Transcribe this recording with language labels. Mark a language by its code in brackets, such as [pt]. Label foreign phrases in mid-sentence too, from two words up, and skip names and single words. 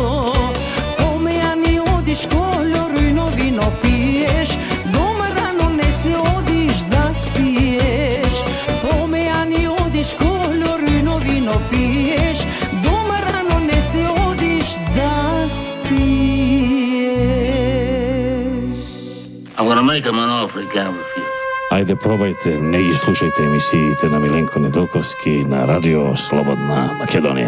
[mk] Помеја ни одиш коло рујно вино пиеш, дома рано не си одиш да спиеш. Помеја ни одиш коло рујно вино пиеш, дома рано не си одиш да спиеш. [en] I'm gonna make him an offer he can't refuse. [mk] Ајде, пробајте, не ги слушајте емисиите на Миленко Неделковски на Радио Слободна Македонија.